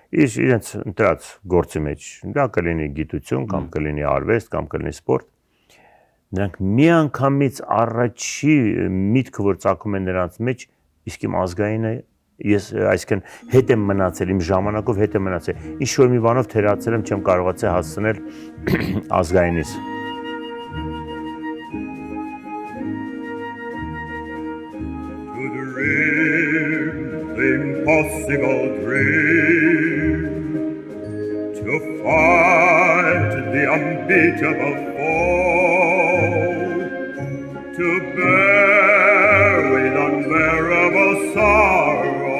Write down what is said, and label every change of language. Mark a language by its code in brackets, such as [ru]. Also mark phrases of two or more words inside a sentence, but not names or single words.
[hy] իրենց ընտրած գործի մեջ, դա կլինի գիտություն, կամ կլինի արվեստ, կամ կլինի սպորտ, նրանք միանգամից առաջի միտքը, որ ծագում է նրանց մեջ, իսկ իմ ազգայինը ես այսինքն հետ եմ մնացել, իմ ժամանակով հետ եմ մնացել, ինչ որ մի բանով թերացել եմ, չեմ կարողացել հասցնել ազգայինիս։ [en] To dream the impossible dream, to fight the unbeatable foe, to bear with unbearable sorrow,